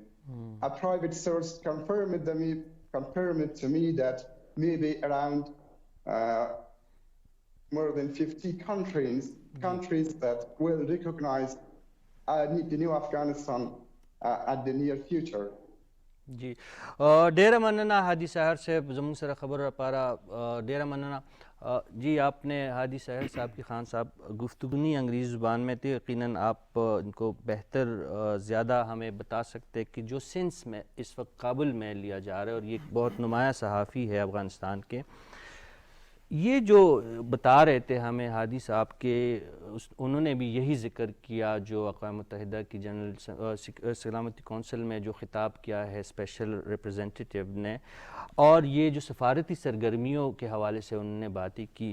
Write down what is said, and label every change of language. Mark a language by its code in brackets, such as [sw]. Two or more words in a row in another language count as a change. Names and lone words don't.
[en] A private source confirmed to me that maybe around more than 50 countries that will recognize the new Afghanistan at the near future. [ps] جی ډیره مننه هادي ساحر صاحب زموږ سره خبرو لپاره ډیره مننه. [ur] جی آپ نے ہادی ساحر صاحب کی خان صاحب گفتگونی انگریزی زبان میں تھی یقیناً آپ ان کو بہتر زیادہ ہمیں بتا سکتے کہ جو سینس میں اس وقت کابل میں لیا جا رہا ہے اور یہ ایک بہت نمایاں صحافی ہے افغانستان کے یہ جو بتا رہے تھے ہمیں ہادی صاحب کے انہوں نے بھی یہی ذکر کیا جو اقوام متحدہ کی جنرل سلامتی کونسل میں جو خطاب کیا ہے اسپیشل ریپرزینٹیٹیو نے اور یہ جو سفارتی سرگرمیوں کے حوالے سے انہوں نے باتیں کی.